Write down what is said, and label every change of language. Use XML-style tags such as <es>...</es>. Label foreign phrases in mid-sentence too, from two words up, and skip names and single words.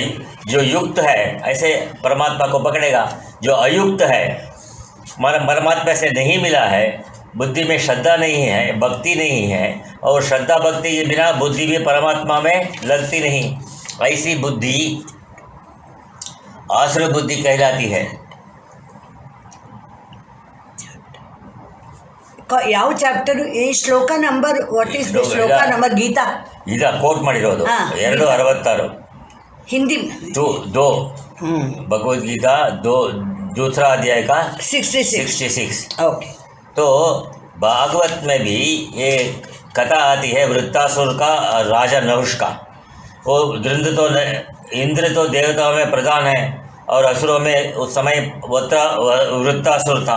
<hi>जो युक्त है ऐसे परमात्मा को पकड़ेगा, जो अयुक्त है परमात्मा से नहीं मिला है, बुद्धि में श्रद्धा नहीं है, भक्ति नहीं है, और श्रद्धा भक्ति के बिना बुद्धि भी परमात्मा में लगती नहीं, ऐसी बुद्धि आसुर बुद्धि कहलाती है।</hi> <kn>ಯಾವ ಚಾಪ್ಟರ್ ಈ</kn> <en>shloka number what is the shloka number Gita</en> <kn>ಕೋಟ್ ಮಾಡಿರೋದು 266</kn> <hi>हिंदी दो भगवद गीता दूसरा अध्याय का 66 ओके। तो भागवत में भी ये कथा आती है वृत्तासुर का और राजा नहुष का। वो इंद्र तो देवताओं में प्रधान है और असुरों में उस समय वृत्तासुर था।</hi>